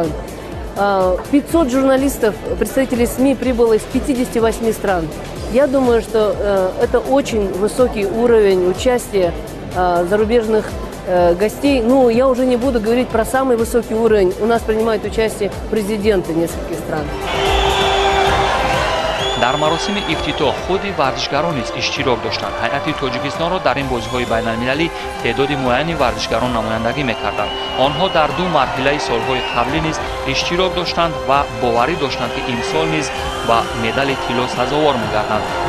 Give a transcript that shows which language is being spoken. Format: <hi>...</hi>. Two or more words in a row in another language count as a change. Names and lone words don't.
<ru>500 журналистов, представителей СМИ прибыло из 58 стран. Я думаю, что это очень высокий уровень участия зарубежных гостей. Ну, я уже не буду говорить про самый высокий уровень. У нас принимают участие президенты нескольких стран.</ru> <tg>дар маросими ифтитоҳ худи варзишгарон низ иштирок доштанд. ҳайати тоҷикистонро дар ин бозиҳои байналмилалӣ теъдоди муайяни варзишгарон намояндагӣ мекарданд. онҳо дар ду марҳилаи солҳои қаблӣ низ иштирок доштанд ва боварӣ доштанд ки имсол низ ба медали тилло сазовор мегарданд.</tg>